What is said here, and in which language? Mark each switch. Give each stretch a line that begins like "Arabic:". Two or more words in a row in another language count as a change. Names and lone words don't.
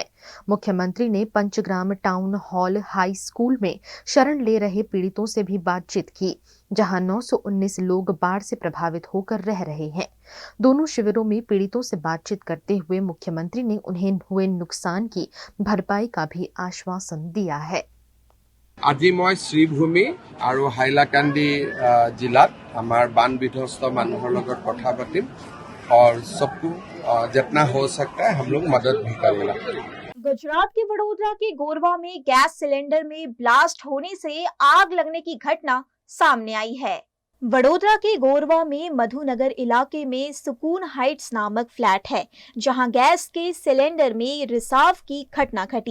Hindi: मुख्यमंत्री ने पंचग्राम टाउन हॉल हाई स्कूल में शरण ले रहे पीड़ितों से भी बातचीत की, जहां 919 लोग बाढ़ से प्रभावित होकर रह रहे हैं। दोनों शिविरों में पीड़ितों से बातचीत करते हुए मुख्यमंत्री ने उन्हें हुए नुकसान की भरपाई का भी आश्वासन दिया है।
Assamese: আজি মই শ্ৰীভূমি আৰু হাইলাকান্দি জিলাত আমাৰ বান বিধ্বস্ত মানুহৰ লগত কথা পাতিম
Hindi: और सबको जितना हो सकता है हम लोग मदद भी करेंगे। गुजरात के वडोदरा के गोरवा में गैस सिलेंडर में ब्लास्ट होने से आग लगने की घटना सामने आई है। वडोदरा के गोरवा में मधुनगर इलाके में सुकून हाइट्स नामक फ्लैट है, जहां गैस के सिलेंडर में रिसाव की घटना घटी।